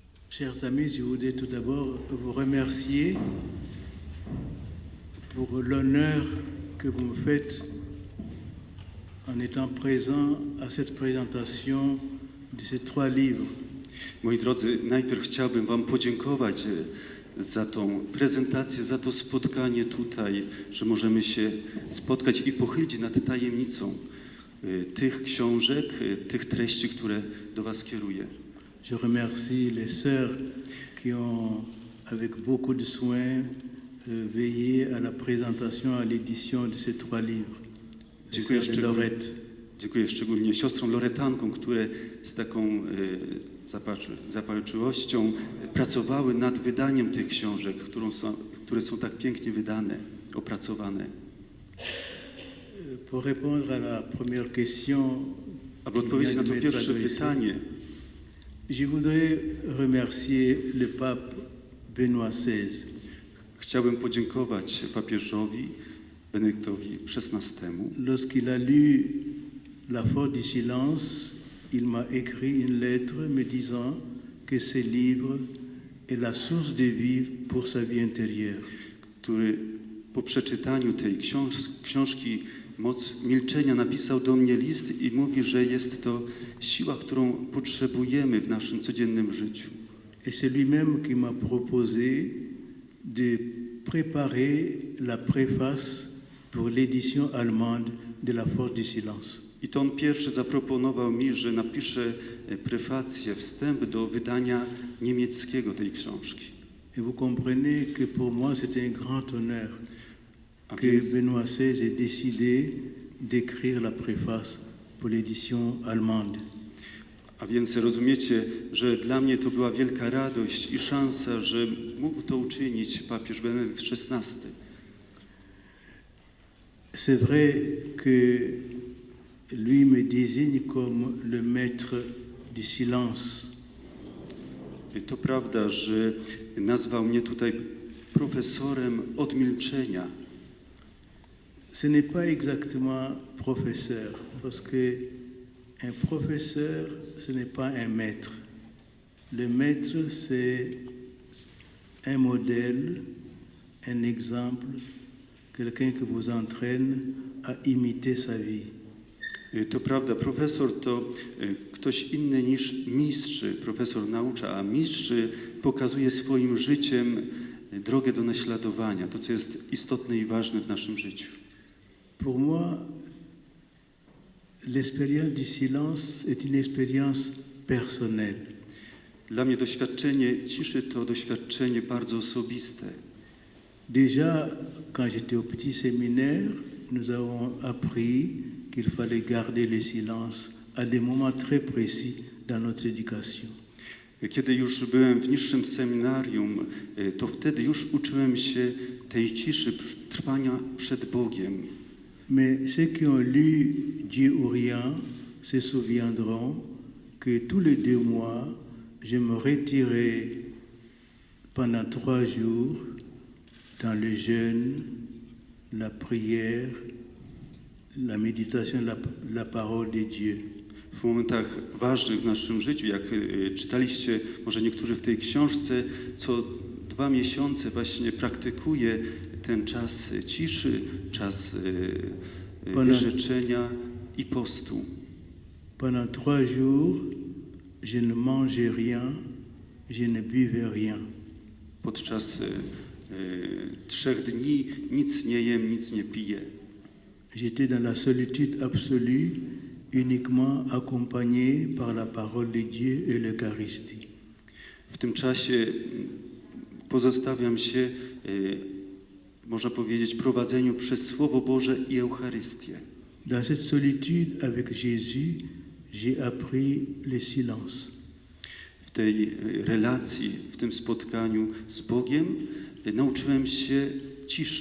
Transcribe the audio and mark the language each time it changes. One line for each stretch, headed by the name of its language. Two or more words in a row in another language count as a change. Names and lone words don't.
French: Chers amis, je voudrais tout d'abord vous remercier pour l'honneur que vous me faites en étant présent à cette présentation de ces 3 livres.
Polish: Moi drodzy, najpierw chciałbym Wam podziękować za tą prezentację, za to spotkanie tutaj, że możemy się spotkać i pochylić nad tajemnicą tych książek, tych treści, które do Was kieruję.
French: Je remercie les sœurs qui ont, avec beaucoup de soin, veillé à la présentation, à l'édition de ces 3 livres.
Polish: Dziękuję szczególnie siostrom Loretankom, które z taką zapalczywością pracowały nad wydaniem tych książek, które są tak pięknie wydane, opracowane.
French: Pour répondre à la première question,
Polish: aby odpowiedzieć na to pierwsze pytanie,
French: je voudrais remercier le pape Benoît XVI.
Polish: Chciałbym podziękować papieżowi Benedyktowi XVI.
French: Lorsqu'il a lu La Force du Silence, il m'a écrit une lettre me disant que ce livre est la source de vie pour sa vie intérieure.
Polish: Który po przeczytaniu tej książki Moc milczenia napisał do mnie list i mówi, że jest to siła, którą potrzebujemy w naszym codziennym życiu.
French: Et c'est lui-même qui m'a proposé de préparer la préface pour l'édition allemande de La Force du Silence.
Polish: I to on pierwszy zaproponował mi, że napiszę prefację, wstęp do wydania niemieckiego tej książki.
French: Et vous comprenez que pour moi c'est un grand honneur que Benoît XVI ait décidé d'écrire la préface pour l'édition allemande.
Polish: A więc rozumiecie, że dla mnie to była wielka radość i szansa, że mógł to uczynić papież Benedykt XVI.
French: C'est vrai que lui me désigne comme le maître du silence.
Polish: To prawda, że nazwał mnie tutaj profesorem od milczenia.
French: Ce n'est pas exactement professeur, parce que un professeur, ce n'est pas un maître. Le maître, c'est un modèle, un exemple, quelqu'un qui vous entraîne à imiter sa vie.
Polish: To prawda, profesor to ktoś inny niż mistrz. Profesor naucza, a mistrz pokazuje swoim życiem drogę do naśladowania, to co jest istotne i ważne w naszym życiu.
French: Pour moi, l'expérience du silence est une expérience personnelle.
Polish: Dla mnie doświadczenie ciszy to doświadczenie bardzo osobiste.
French: Déjà, quand j'étais au petit séminaire, nous avons appris qu'il fallait garder le silence à des moments très précis dans notre éducation.
Polish: Kiedy już byłem w niższym seminarium, to wtedy już uczyłem się tej ciszy, trwania przed Bogiem.
French: Mais ceux qui ont lu Dieu ou rien se souviendront que tous les 2 mois, je me retirais pendant 3 jours dans le jeûne, la prière, la méditation, la parole de Dieu.
Polish: W momentach ważnych w naszym życiu, jak czytaliście może niektórzy w tej książce, co 2 miesiące właśnie praktykuję ten czas ciszy, czas wyrzeczenia i postu.
French: Pendant 3 jours, je ne mangeais rien, je ne buvais rien.
Polish: Podczas 3 dni nic nie jem, nic nie piję.
French: J'étais dans la solitude absolue, uniquement accompagné par la parole de Dieu et l'Eucharistie.
Polish: W tym czasie pozostawiam się, można powiedzieć, prowadzeniu przez Słowo Boże i Eucharystię.
French: Dans cette solitude avec Jésus, j'ai appris le silence.
Polish: W tej relacji, w tym spotkaniu z Bogiem nauczyłem się ciszy.